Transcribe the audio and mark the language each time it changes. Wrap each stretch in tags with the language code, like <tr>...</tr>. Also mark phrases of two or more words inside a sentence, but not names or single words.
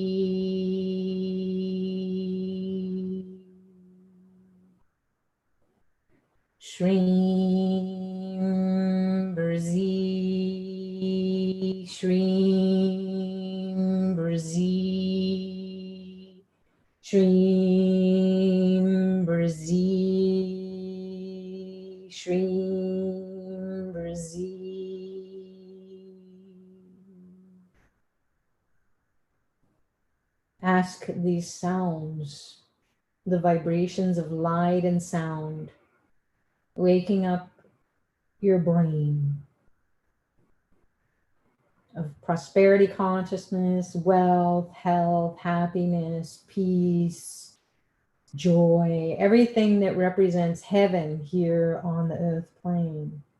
<sa>Shreem Brzi. Shreem Brzi. Shreem Brzi. Shreem Brzi.</sa> <en>Ask these sounds, the vibrations of light and sound, waking up your brain of prosperity consciousness, wealth, health, happiness, peace, joy, everything that represents heaven here on the earth plane</en>